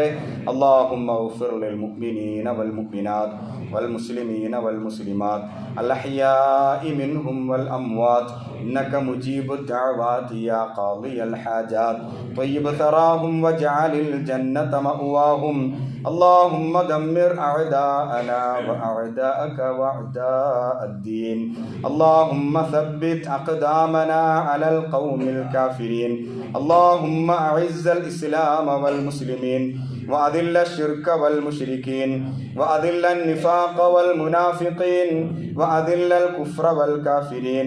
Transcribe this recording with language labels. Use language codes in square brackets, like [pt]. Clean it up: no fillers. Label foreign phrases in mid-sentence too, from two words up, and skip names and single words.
[ar] اللهم اغفر للمؤمنين والمؤمنات والمسلمين والمسلمات الأحياء منهم والأموات إنك مجيب الدعوات يا قاضي الحاجات طيب ثراهم واجعل الجنة مأواهم. اللهم دمر أعداءنا وأعداءك وأعداء الدين. اللهم ثبت أقدامنا على القوم الكافرين. اللهم أعز الإسلام والمسلمين وأذل الشرك والمشركين وأذل النفاق والمنافقين وأذل الكفر والكافرين.